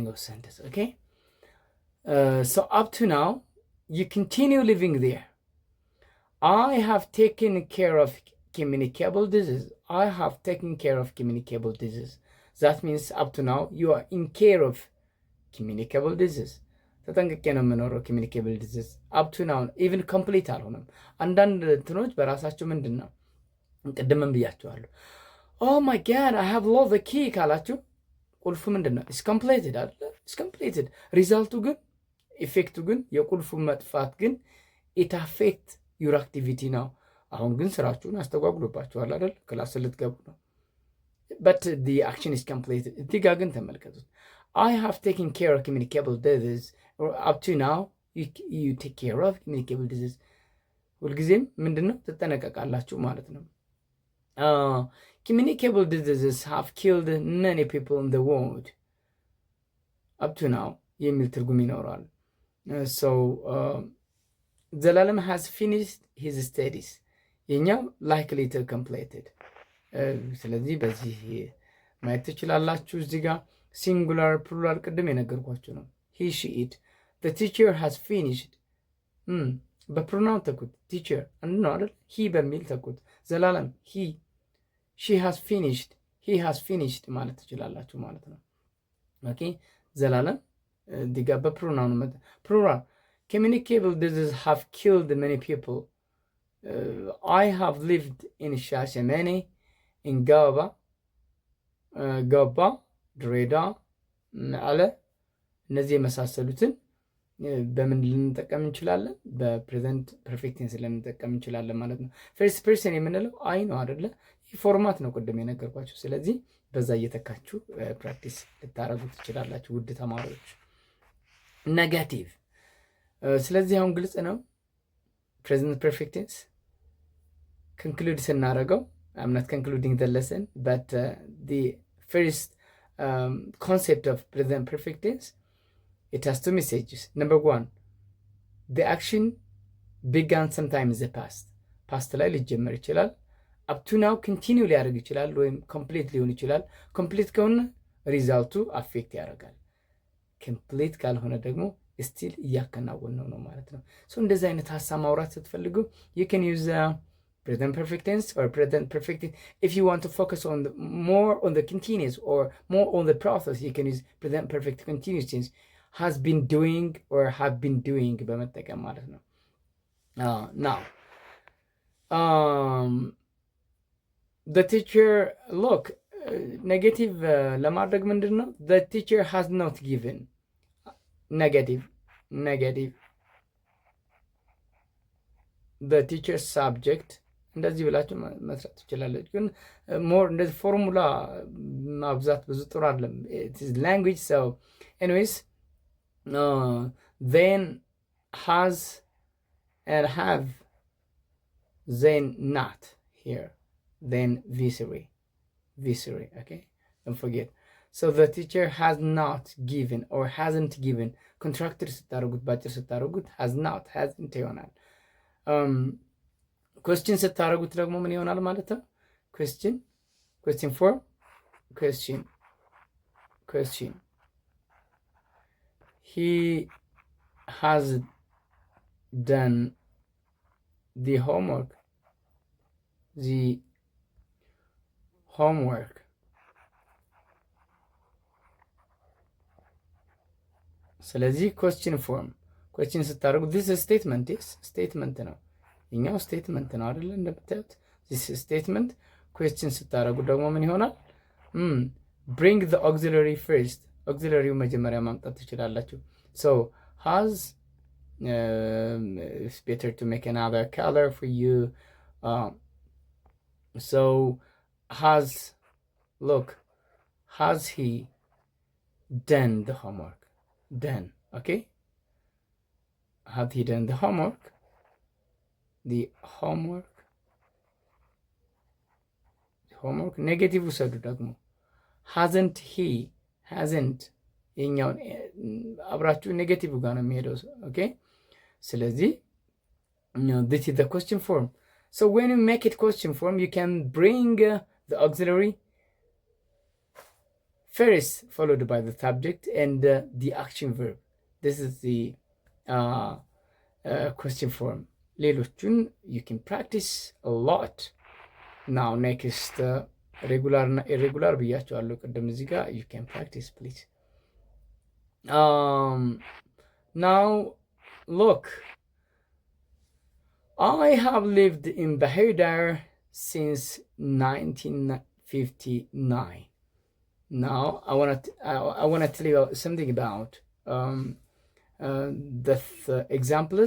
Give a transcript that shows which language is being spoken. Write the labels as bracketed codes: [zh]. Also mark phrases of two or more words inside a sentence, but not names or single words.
[en] of sentence okay so up to now you continue living there I have taken care of communicable disease I have taken care of communicable disease that means up to now you are in care of communicable disease [am] ተጠንቅቄ ነው የምኖረው [en] communicable disease up to now even complete [am] አልሆነም አንዳንድ እንትኖች በራሳቸው ምንድነው ቅድምም ብያቸዋለሁ [en] oh my god I have lost the key [am] ካላችሁ ቁልፉ ምንድነው [en] is completed አይደል is completed [am] ሪዛልቱ ግን ኢፌክቱ ግን የቁልፉ መጥፋት ግን [en] it affect your activity now [am] አሁን ግን ስራችሁን አስተጓጉሎባችኋል አይደል ክላስ ልትገቡ [en] ነው but the action is completed [am] እዚህ ጋር ግን ተመልከቱት [en] I have taken care of communicable disease or up to now you take care of communicable disease [am] ሁልጊዜም ምንድነው ተጠነቀቃላችሁ ማለት ነው [en] communicable diseases have killed many people in the world up to now [am] የሚል ትርጉም ይኖራል [en] so ዘላለም has finished his studies የኛው likely to completed [am] ስለዚህ በዚህ ማየት ትችላላችሁ እዚህ ጋር [en] singular plural [am] ቅድም የነገርኳችሁ ነው [en] he she it the teacher has finished [am] በፕሮናውን ተኩት [en] teacher [am] ነው አይደል [en] he [am] በሚል ተኩት [en] ዘላለም she has finished he has finished [am] ማለት ትችላላችሁ ማለት ነው ኦኬ ዘላለም ዲጋ በፕሮናውን [en] plural communicable diseases have killed many people I have lived in Shashamene in [am] Gaba ድሬዳዋ አለ እነዚህ የመሳሰሉትን በምን ልንጠቀም እንችላለን [en] be-present perfect tense [am] ልንጠቀም እንችላለን ማለት ነው [en] first person [am] የምንለው አይ ነው አይደለ ይህ ፎርማት ነው ቅድም የነገርኳችሁ ስለዚህ በዛ እየተካችሁ ፕራክቲስ ልታረጉ ትችላላችሁ ውድ ተማሪዎች ኔጋቲቭ ስለዚህ አሁን ግልጽ ነው [en] present perfect tense conclude [am] ስናረገው [en] I'm not concluding the lesson but the first concept of present perfect tense it has two messages number 1 the action began sometime in the past [am] ፓስት ላይ ሊጀመር ይችላል። [en] up to now continue [am] ሊያደርግ ይችላል ወይም ኮምፕሊት ሊሆን ይችላል። ኮምፕሊት ከሆነ ሪዛልቱ አፌክት ያደርጋል። ኮምፕሊት ካልሆነ ደግሞ ስቲል እያከናወነው ነው ማለት ነው። ሶ እንደዚህ አይነት ሀሳብ ማውራት ስትፈልጉ [en] you can use present perfect tense or present perfect tense. If you want to focus on more on the continuous or more on the process, you can use present perfect continuous tense. Has been doing or have been doing [am] በመጠቀም ማለት ነው። [en] now the teacher look negative [am] ለማድረግ ምንድን ነው [en] the teacher has not given negative the teacher subject [am] እንደዚህ ብላችሁ መስራት ትችላለች። ግን ሞር እንደዚህ ፎርሙላ ማብዛት ብዙ ጥሩ አይደለም። [en] it is language. so anyways then has and have, then not here, then viscery, okay, don't forget. So the teacher has not given or hasn't given. [am] contractor ስታደርጉት ባጭር ስታደርጉት [en] has not, hasn't [am] ይሆናል። question ስታደርጉት ደግሞ ምን ይሆናል ማለት ነው? [en] question form question he has done the homework ስለዚህ question form question ስታደርጉ this statement is statement [am] ነው። እኛው [en] statement [am] ነው አይደል? እንደምታዩት [en] this statement question [am] ስታደርጉ ደግሞ ምን ይሆናል? [en] bring the auxiliary first. auxiliary [am] መጀመሪያ ማምጣት ትችላላችሁ። [en] so has it's better to make another color for you. So has he done the homework? Done, okay? Have he done the homework? The homework negative [am] ውሰዱ ደግሞ [en] hasn't he, hasn't [am] የኛውን አብራችሁ ኔጌቲቭ ጋር ነው የሚሄደው። ኦኬ ስለዚህ [en] this is the question form. So when you make it question form, you can bring the auxiliary first, followed by the subject and the action verb. This is the question form. ሌሎቹን you can practice a lot. Now next regular እና irregular [am] ብያቸዋለሁ ቅድም እዚህ ጋር [en] you can practice please. Now look, I have lived in Bahir Dar since 1959. Now I want to tell you something about the examples.